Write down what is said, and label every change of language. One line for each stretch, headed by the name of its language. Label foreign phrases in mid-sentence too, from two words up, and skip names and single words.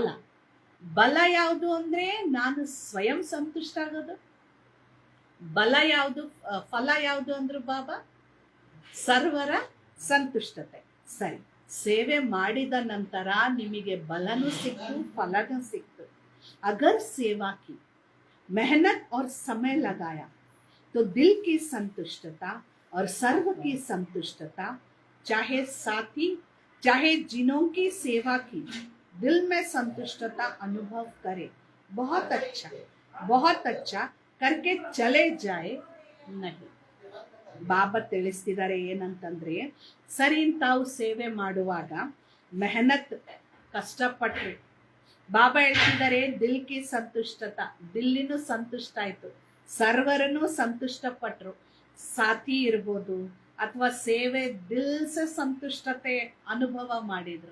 Kannada: ಬಲ ಯಾವುದು ಅಂದ್ರೆ ನಾನು ಸ್ವಯಂ ಸಂತುಷ್ಟ ಆಗೋದು. ಬಲ ಯಾವುದು, ಫಲ ಯಾವುದು ಅಂದ್ರು ಬಾಬಾ? ಸರ್ವರ ಸಂತುಷ್ಟತೆ. ಸರಿ, ಸೇವೆ ಮಾಡಿದ ನಂತರ ನಿಮಗೆ ಬಲನೂ ಸಿಕ್ತು, ಫಲನೂ ಸಿಕ್ತು.
Hindi: अगर सेवा की मेहनत और समय लगाया तो दिल की संतुष्टता और सर्व की संतुष्टता, चाहे साथी चाहे जिनों की सेवा की, दिल में संतुष्टता अनुभव करे. बहुत अच्छा करके चले जाए नहीं.
Kannada: ಬಾಬಾ ತಿಳಿಸ್ತಿದ್ದಾರೆ ಏನಂತಂದ್ರೆ, ಸರಿ ತಾವು ಸೇವೆ ಮಾಡುವಾಗ ಮೆಹನತ್ ಕಷ್ಟಪಟ್ರಿ. ಬಾಬಾ ಹೇಳ್ತಿದ್ದಾರೆ
Hindi: दिल की संतुष्टता,
Kannada: ದಿಲ್ಲಿನೂ ಸಂತುಷ್ಟ ಆಯ್ತು, ಸರ್ವರನ್ನು ಸಂತುಷ್ಟ ಪಟ್ರು. ಸಾಥಿ ಇರ್ಬೋದು ಅಥವಾ ಸೇವೆ ದಿಲ್ಸೆ ಸಂತುಷ್ಟತೆ ಅನುಭವ ಮಾಡಿದ್ರು.